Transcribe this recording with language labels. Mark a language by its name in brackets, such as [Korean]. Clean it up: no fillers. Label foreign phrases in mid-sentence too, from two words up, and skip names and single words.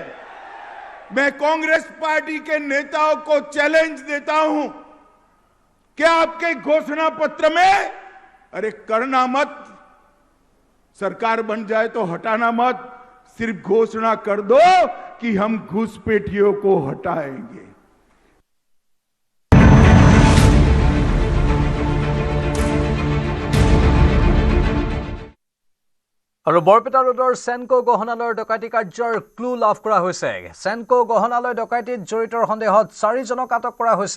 [Hindi] मैं कांग्रेस पार्टी के नेताओं को चैलेंज देता हूं, क्या आपके घोषणा पत्र में, अरे करना मत, सरकार बन जाए तो हटाना मत, सिर्फ घोषणा कर दो कि हम घुसपैठियों को हटाएंगे। [Assamese] আৰু বৰপেটা ৰোডৰ সেনকো গহনালয়ৰ ডকাইতি কাৰ্যৰ ক্লু লাভ কৰা হৈছে। সেনকো গহনালয় ডকাইতিত জড়িতৰ সন্দেহত 4জনক আটক কৰা হৈছে।